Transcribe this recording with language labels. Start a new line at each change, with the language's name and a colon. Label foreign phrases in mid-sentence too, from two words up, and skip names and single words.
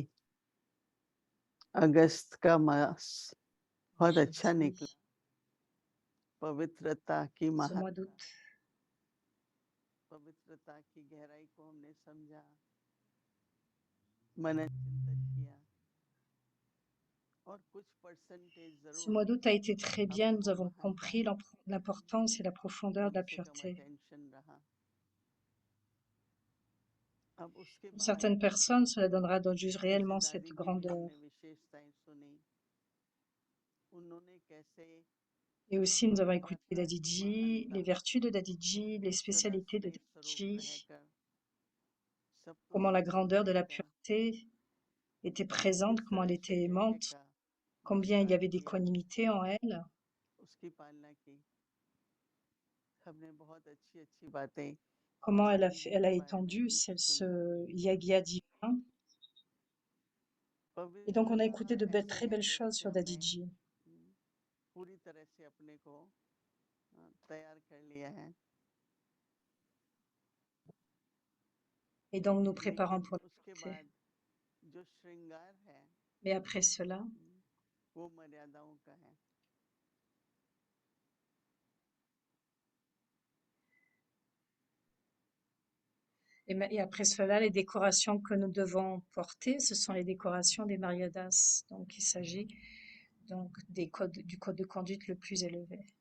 Hindi: अगस्त का मास बहुत अच्छा निकला। पवित्रता की
French: Ce mois
Hindi: महत्ता,
French: d'août,
Hindi: पवित्रता की गहराई को हमने समझा, मनन चिंतन किया और कुछ परसेंटेज
French: ce
Hindi: जरूर
French: mois d'août a été très bien. Nous
Hindi: हमको
French: avons
Hindi: महत्ता
French: compris l'importance et la profondeur de
Hindi: कम
French: la
Hindi: से कम
French: pureté.
Hindi: अटेंशन रहा। अब उसके
French: Pour
Hindi: बाद
French: certaines personnes, cela donnera juste
Hindi: जैसे
French: réellement cette
Hindi: दादी जी की
French: grandeur.
Hindi: हमने विशेषताएं सुनी, उन्होंने कैसे
French: Et aussi, nous avons
Hindi: बोला
French: écouté
Hindi: था कि
French: Dadiji,
Hindi: महानता
French: les vertus de Dadiji, les
Hindi: सदा
French: spécialités de
Hindi: स्नेह स्वरूप
French: Dadiji,
Hindi: रहकर सबको
French: comment la
Hindi: सिंचन
French: grandeur de la
Hindi: करेगा।
French: pureté était présente,
Hindi: किस
French: comment elle
Hindi: तरह से
French: était
Hindi: यज्ञ
French: aimante,
Hindi: का
French: combien il y
Hindi: विस्तार
French: avait
Hindi: किया,
French: d'équanimité en elle.
Hindi: उसकी पालना की। सबने बहुत अच्छी अच्छी बातें
French: Comment
Hindi: दादी जी
French: elle
Hindi: के
French: a
Hindi: बारे में
French: étendu
Hindi: भी सुनी।
French: ce yagya divin. Et donc, on a
Hindi: पवित्रता
French: écouté de
Hindi: ऐसा
French: très
Hindi: है
French: belles choses
Hindi: जैसे
French: sur
Hindi: हमने
French: Dadiji.
Hindi: पूरी तरह से अपने को तैयार कर लिया है,
French: Et donc, nous préparons
Hindi: लेकिन
French: pour la
Hindi: उसके
French: pureté.
Hindi: बाद जो श्रृंगार है
French: Mais après cela,
Hindi: वो मर्यादाओं का है।
French: et après cela, les décorations que nous devons porter, ce sont les décorations des Mariadas. Donc, il s'agit donc du code de conduite le plus élevé.